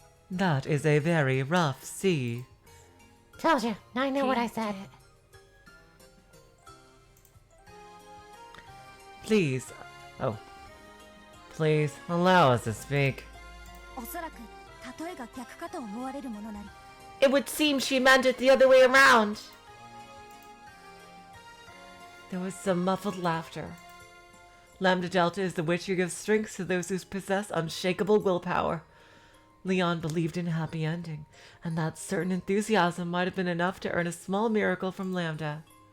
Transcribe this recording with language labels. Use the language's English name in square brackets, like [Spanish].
[English] That is a very rough sea. Told you, I know what I said. Please, please allow us to speak. [Japanese] おそらく例えが逆かと思われるものなり。 [English] It would seem she meant it the other way around. There was some muffled laughter. Lambda Delta is the witch who gives strength to those who possess unshakable willpower. Leon believed in a happy ending, and that certain enthusiasm might have been enough to earn a small miracle from Lambda.